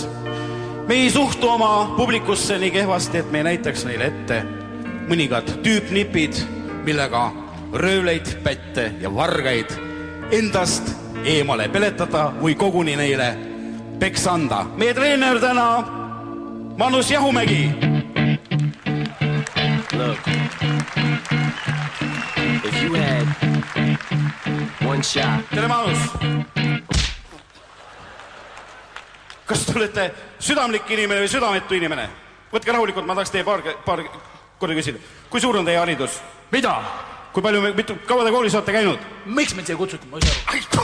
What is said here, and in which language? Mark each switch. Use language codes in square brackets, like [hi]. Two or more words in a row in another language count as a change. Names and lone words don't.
[et] Me ei suhtu oma publikusse nii kehvasti, et me ei näitaks neile ette mõningad tüüpnipid, millega röövleid, pätte ja vargaid endast eemale peletada või koguni neile peksa anda. Meie treener täna Manus Jahumägi. [en] Look, if you had one shot. [et] Tere, Manus! Kas te olete südamlik inimene või südametu inimene? Võtke rahulikult, ma tahaks teie paar korda küsida. Kui suur on teie haridus? Mida? Kui palju, kaua te koolis olete käinud? Miks mind siia kutsuti? Ma ei saa aru.